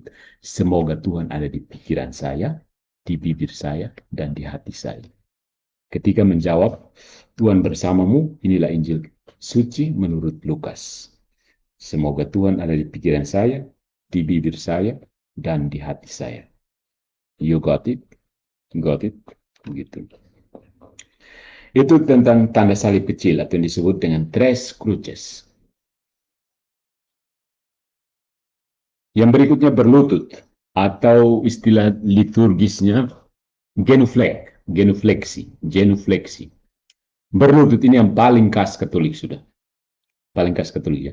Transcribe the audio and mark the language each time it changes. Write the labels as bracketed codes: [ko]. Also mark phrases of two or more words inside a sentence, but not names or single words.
[id] Semoga Tuhan ada di pikiran saya, di bibir saya, dan di hati saya. Ketika menjawab, Tuhan bersamamu, inilah Injil suci menurut Lukas. Semoga Tuhan ada di pikiran saya, di bibir saya, dan di hati saya. [en] You got it? Got it? [id] Begitu. Itu tentang tanda salib kecil atau yang disebut dengan [la] tres cruces. [id] Yang berikutnya berlutut atau istilah liturgisnya genufleksi. Berlutut ini yang paling khas Katolik sudah. Paling khas Katolik ya.